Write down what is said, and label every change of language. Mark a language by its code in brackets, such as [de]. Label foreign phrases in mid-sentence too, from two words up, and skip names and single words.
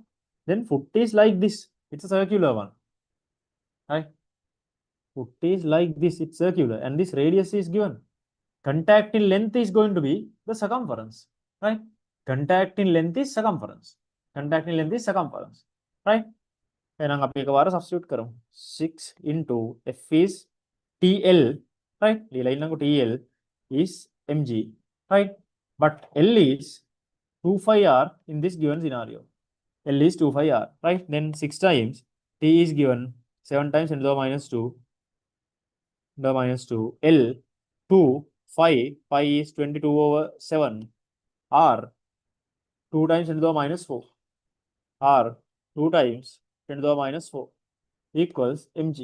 [en] Then foot is like this, it's a circular one, right? Foot is like this, it's circular, and this radius is given. Contact in length is going to be the circumference, right? Contact in length is circumference, right? [si] එහෙනම් අපි එකවර [en] substitute කරමු. 6 into F is TL, right? [si] ලියලා ඉන්නකො [en] TL is mg, right? But L is 25R in this given scenario. L is 25R, right? Then 6 times T is given 7 times 10 to the minus 2, L 2, 5, pi is 22 over 7, R 2 times 10 to the minus 4, R 2 times 10 to the minus 4 equals mg.